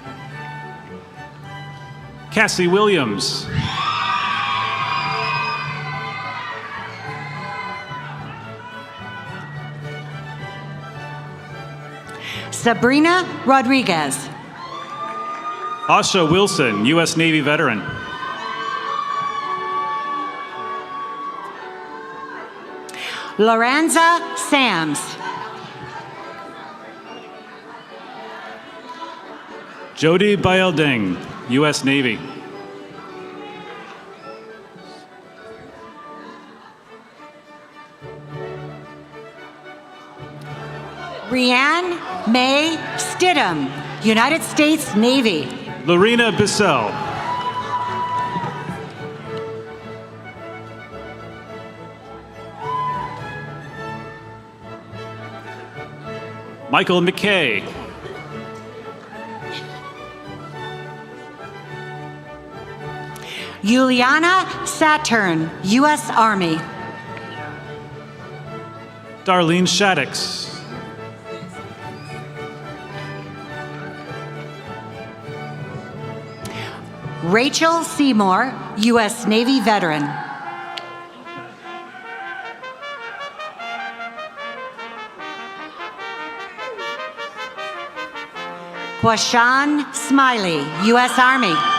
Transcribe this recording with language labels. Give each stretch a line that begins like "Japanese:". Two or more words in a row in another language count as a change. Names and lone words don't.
English: Cassie Williams. Sabrina Rodriguez. Asha Wilson, U.S. Navy veteran. Lorenza Sams. Jody Bilding, U.S. Navy. Rianne May Stidham, United States Navy. Lorena Bissell. Michael McKay. Juliana Saturn, U.S. Army. Darlene Shaddix. Rachel Seymour, U.S. Navy veteran. Quashan Smiley, U.S. Army.